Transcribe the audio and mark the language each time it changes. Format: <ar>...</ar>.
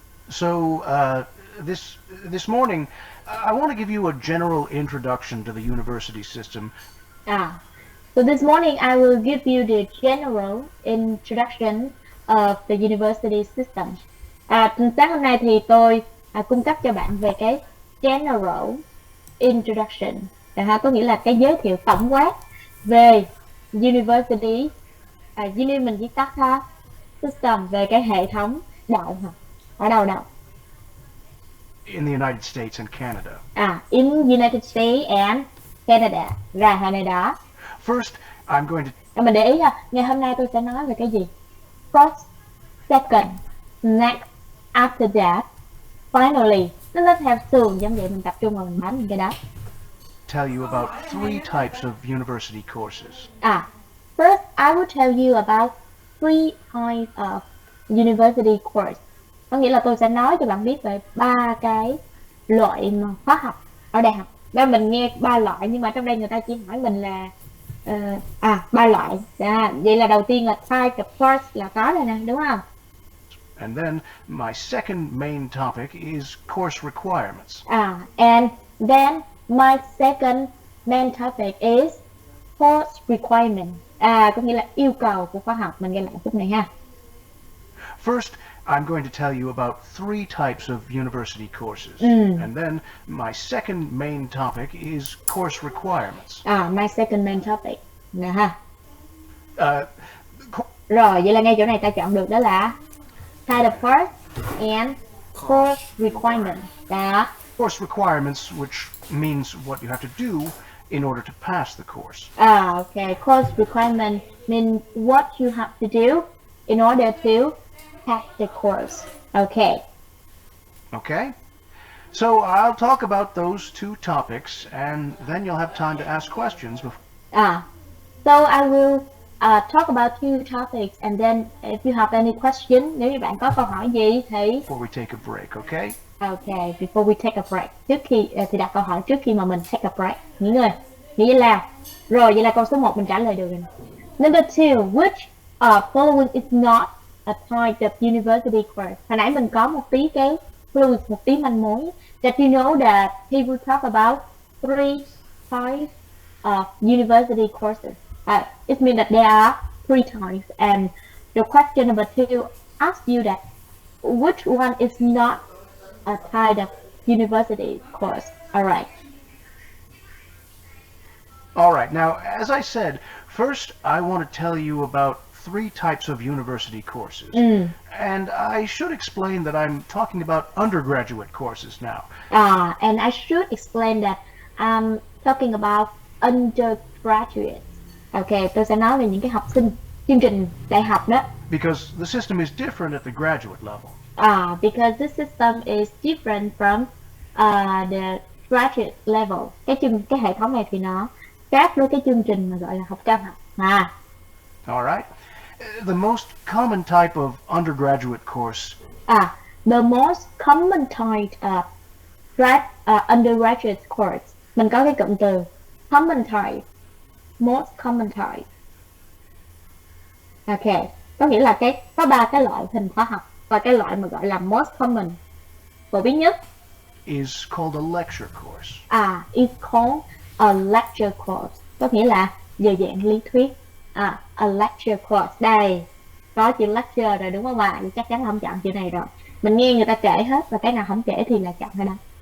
<en>So, this morning, I want to give you a general introduction to the university system. So this morning I will give you the general introduction of the university system.</en> <vi>Sáng hôm nay thì tôi cung cấp cho bạn về cái general introduction. Có nghĩa là cái giới thiệu tổng quát về university, mình viết tắt ha, system, về cái hệ thống đại học. Ở đâu nào?</vi> <en>In the United States and Canada. In United States and Canada.</en> <vi>Ra hồi này đó.</vi> <en>First, I'm going to...</en> <vi>Mình để ý ha, ngày hôm nay tôi sẽ nói về cái gì?</vi> <en>First, second, next, after that, finally.</en> <vi>Nó rất theo xương, giống vậy mình tập trung vào mình bám những cái đó.</vi> <en>Tell you about 3 types of university courses. First, I will tell you about 3 types of university course.</en> <vi>Có nghĩa là tôi sẽ nói cho bạn biết về 3 cái loại mà khóa học ở đại học. Đó, mình nghe 3 loại nhưng mà trong đây người ta chỉ hỏi mình là 3 loại. Vậy là đầu tiên là</vi> <en>type of course</en> <vi>là có rồi nè, đúng không?</vi> <en>And then my second main topic is course requirements. And then my second main topic is course requirement.</en> <vi>Có nghĩa là yêu cầu của khóa học. Mình nghe lại phút này ha.</vi> <en>First, I'm going to tell you about 3 types of university courses. And then my second main topic is course requirements. My second main topic. Nè ha. Co-</en> <vi>Rồi, vậy là ngay chỗ này ta chọn được đó là</vi> <en>type of course and course requirement.</en> <vi>Đó.</vi> <en>Course requirements, which means what you have to do in order to pass the course. Okay. Course requirement means what you have to do in order to pass the course. Okay. Okay? So I'll talk about those 2 topics, and then you'll have time to ask questions before. So I will talk about 2 topics, and then if you have any question,</en> <vi>nếu như bạn có câu hỏi gì thì</vi> <en>before we take a break, okay? Okay, before we take a break.</en> <vi>Trước khi thì đặt câu hỏi trước khi mà mình</vi> <en>take a break.</en> <vi>Nghỉ ngơi. Nghĩ là rồi, vậy là câu số 1 mình trả lời được rồi.</vi> <en>Number 2, which following is not a type of university course.</en> <vi>Hồi nãy mình có một tí cái clue, một tí manh mối.</vi> <en>That you know that he will talk about 3 types of university courses. It means that there are 3 types, and the question number 2 asks you that which one is not a type of university course. Alright. Alright, now, as I said, first I want to tell you about 3 types of university courses. And I should explain that I'm talking about undergraduate courses now. And I should explain that I'm talking about undergraduate.</en> <vi>Okay, tôi sẽ nói về những cái học sinh chương trình đại học đó.</vi> <en>Because the system is different at the graduate level. Because this system is different from the graduate level.</en> <vi>Cái hệ thống này thì nó khác với cái chương trình mà gọi là học cao học.</vi> <en>Alright. The most common type of undergraduate course. The most common type of undergraduate course.</en> <vi>Mình có cái cụm từ common type. Most common type. Okay. Có nghĩa là có 3 cái loại hình khóa học, và cái loại mà gọi là most common, phổ biến nhất,</vi> <en>is called a lecture course. It's called a lecture course.</en> <vi>Có nghĩa là về dạng lý thuyết.</vi> <en>A lecture course.</en> <vi>Đây, có chữ lecture rồi đúng không ạ? Chắc chắn là không chọn chữ này rồi. Mình nghe người ta kể hết và cái nào không kể thì là chọn cái đó.</vi>